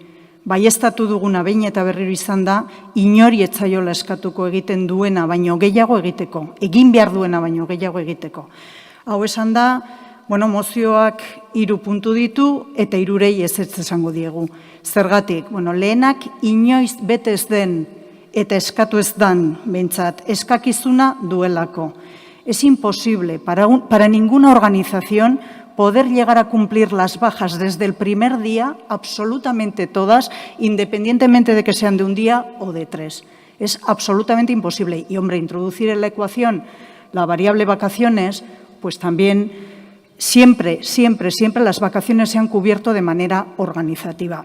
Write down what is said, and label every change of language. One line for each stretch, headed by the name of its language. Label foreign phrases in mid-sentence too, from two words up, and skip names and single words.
Basque: Baieztatu duguna behin eta berriro izan da, inori etzaiola eskatuko egiten duena baino gehiago egiteko, egin behar duena baino gehiago egiteko. Hau esan da, bueno, mozioak 3 puntu ditu eta 3 ez esango diegu. Zergatik, bueno, lehenak inoiz bete ez den eta eskatu ez dan, behintzat, eskakizuna duelako.
Spanish: Es imposible para ninguna organización poder llegar a cumplir las bajas desde el primer día, absolutamente todas, independientemente de que sean de un día o de 3. Es absolutamente imposible. Y, hombre, introducir en la ecuación la variable vacaciones, pues también siempre las vacaciones se han cubierto de manera organizativa.